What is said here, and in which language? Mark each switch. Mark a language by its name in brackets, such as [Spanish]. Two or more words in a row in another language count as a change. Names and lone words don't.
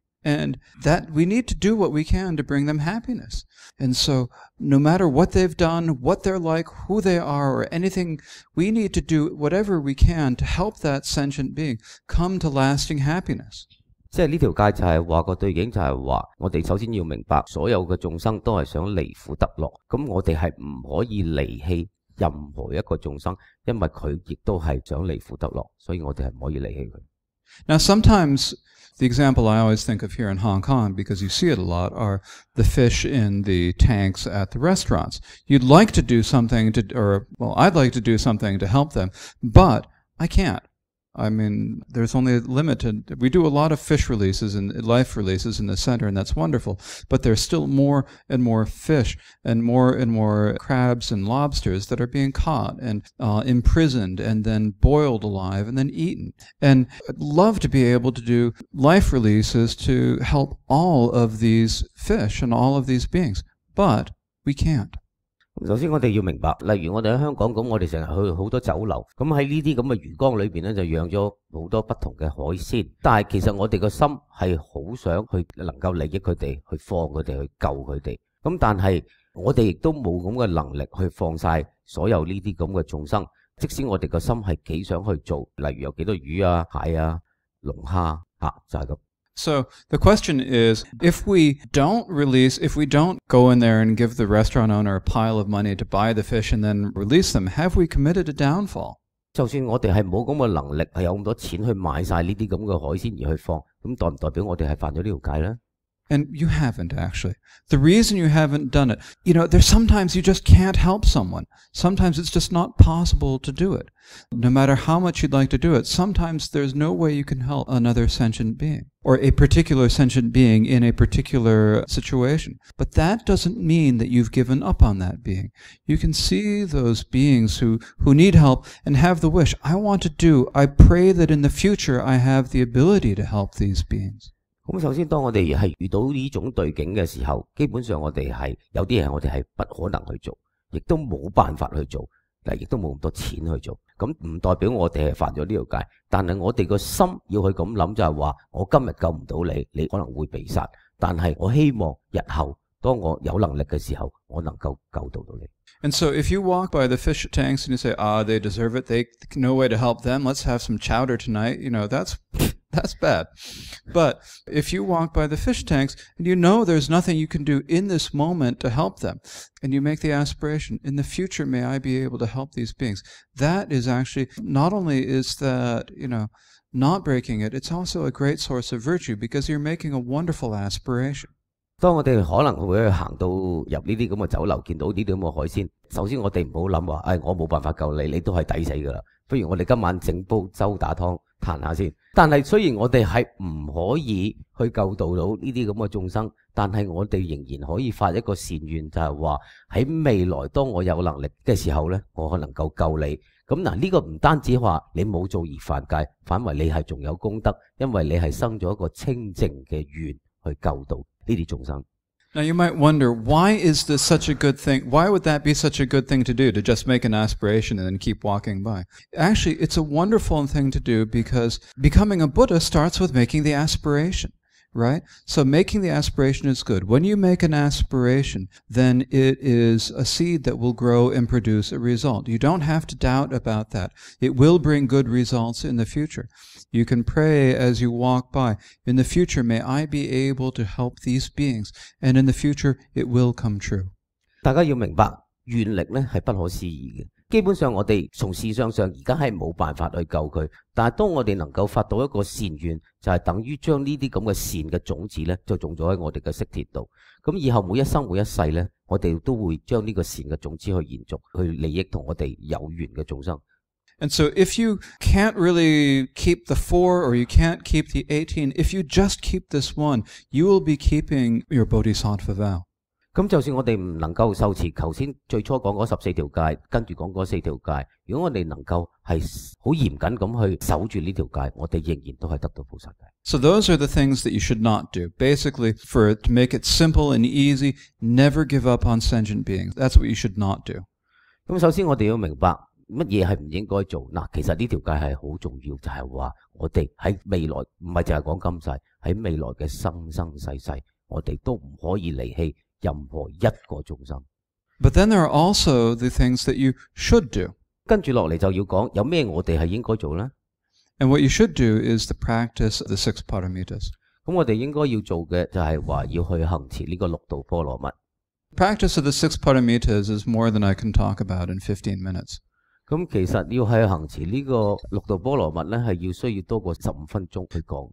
[English] And that we need to do what we can to bring them happiness. And so no matter what they've done, what they're like, who they are, or anything, we need to do whatever we can to help that sentient being come to lasting happiness. [Cantonese] 即係呢條戒就係話個對境就係話，我哋首先要明白所有嘅眾生都係想離苦得樂，咁我哋係唔可以離棄任何一個眾生，因為佢亦都係想離苦得樂，所以我哋係唔可以離棄佢。 [English] Now sometimes the example I always think of here in Hong Kong, because you see it a lot, are the fish in the tanks at the restaurants. You'd like to do something I'd like to do something to help them, but I can't. I mean, there's only limited. We do a lot of fish releases and life releases in the center, and that's wonderful. But there's still more and more fish and more crabs and lobsters that are being caught and imprisoned and then boiled alive and then eaten. And I'd love to be able to do life releases to help all of these fish and all of these beings, but we can't. [Cantonese] 首先我哋要明白，例如我哋喺香港咁，我哋成日去好多酒樓，咁喺呢啲咁嘅魚缸裏邊咧，就養咗好多不同嘅海鮮。但係其實我哋個心係好想去能夠利益佢哋，去放佢哋，去救佢哋。咁但係我哋亦都冇咁嘅能力去放晒所有呢啲咁嘅眾生。即使我哋個心係幾想去做，例如有幾多魚啊、蟹啊、龍蝦就係咁。 [English] So the question is, if we don't go in there and give the restaurant owner a pile of money to buy the fish and then release them, have we committed a downfall? [Cantonese] 就算我哋係冇咁嘅能力，係有咁多錢去買晒呢啲咁嘅海鮮而去放，咁代唔代表我哋係犯咗呢條戒咧？ [English] And you haven't, actually. The reason you haven't done it, there's sometimes you just can't help someone. Sometimes it's just not possible to do it. No matter how much you'd like to do it, sometimes there's no way you can help another sentient being or a particular sentient being in a particular situation. But that doesn't mean that you've given up on that being. You can see those beings who need help and have the wish, I pray that in the future I have the ability to help these beings. [Cantonese] 咁首先，當我哋係遇到呢種對境嘅時候，基本上我哋係有啲嘢我哋係不可能去做，亦都冇辦法去做，但亦都冇咁多錢去做。咁唔代表我哋係犯咗呢條戒，但係我哋個心要去咁諗，就係話我今日救唔到你，你可能會被殺，但係我希望日後當我有能力嘅時候，我能夠救到你。 [English] And so if you walk by the fish tanks and you say, they deserve it, they no way to help them, let's have some chowder tonight, that's bad. But if you walk by the fish tanks and there's nothing you can do in this moment to help them, and you make the aspiration, in the future may I be able to help these beings, that is actually, not only is that, not breaking it, it's also a great source of virtue because you're making a wonderful aspiration. [Cantonese] 當我哋可能會去行到入呢啲咁嘅酒樓，見到呢啲咁嘅海鮮，首先我哋唔好諗話，我冇辦法救你，你都係抵死㗎啦。不如我哋今晚整煲周打湯嘆下先。但係雖然我哋係唔可以去救到呢啲咁嘅眾生，但係我哋仍然可以發一個善願，就係話喺未來當我有能力嘅時候呢，我可能夠救你。咁嗱，呢個唔單止話你冇做而犯戒，反為你係仲有功德，因為你係生咗一個清淨嘅願去救到呢啲眾生。 [English] Now you might wonder, why is this such a good thing? Why would that be such a good thing to do, to just make an aspiration and then keep walking by? Actually, it's a wonderful thing to do because becoming a Buddha starts with making the aspiration, right? So making the aspiration is good. When you make an aspiration, then it is a seed that will grow and produce a result. You don't have to doubt about that. It will bring good results in the future. You can pray as you walk by, in the future may I be able to help these beings, and in the future it will come true. [Cantonese] 大家要明白，願力呢係不可思議嘅。基本上我哋從事相上而家係冇辦法去救佢，但係當我哋能夠發到一個善願，就係等於將呢啲咁嘅善嘅種子呢，就種咗喺我哋嘅識田度。咁以後每一生每一世呢，我哋都會將呢個善嘅種子去延續，去利益同我哋有緣嘅眾生。 [English] And so if you can't really keep the 4 or you can't keep the 18, if you just keep this one, you will be keeping your bodhisattva vow. [Cantonese] 咁就算我哋唔能夠受持頭先最初講嗰14條戒，跟住講嗰4條戒，如果我哋能夠係好嚴謹咁去守住呢條戒，我哋仍然都係得到菩薩戒。 [English] So those are the things that you should not do. Basically, to make it simple and easy, never give up on sentient beings. That's what you should not do. [Cantonese] 咁首先我哋要明白乜嘢係唔應該做。嗱，其實呢條戒係好重要，就係話我哋喺未來唔係淨係講今世，喺未來嘅生生世世，我哋都唔可以離棄任何一個眾生。 [English] But then there are also the things that you should do. [Cantonese] 跟住落嚟就要講有咩我哋係應該做呢？ [English] And what you should do is the practice of the 6 paramitas. [Cantonese] 咁我哋應該要做嘅就係話要去行持呢個六度波羅蜜。 [English] Practice of the 6 paramitas is more than I can talk about in 15 minutes. [Cantonese] 咁其實要去行持呢個六度波羅蜜呢，係要需要多過15分鐘去講。